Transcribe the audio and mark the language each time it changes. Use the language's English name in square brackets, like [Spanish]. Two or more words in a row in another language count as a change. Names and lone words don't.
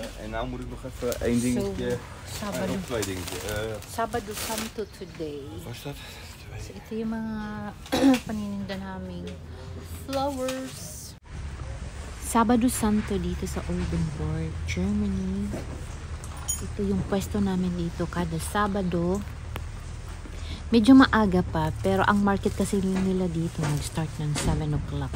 [Dutch] nou moet ik nog even één dingetje. [Filipino] Sabado. [Dutch] Nog twee dingetjes. [Filipino] Sabado Santo today. [Dutch] Waar is dat? [Filipino] So, ito yung mga panininda naming flowers. Sabado Santo dito sa Oldenburg, Germany. Ito yung pwesto namin dito kada Sabado. Medyo maaga pa, pero ang market kasi nila dito nag-start ng 7 o'clock.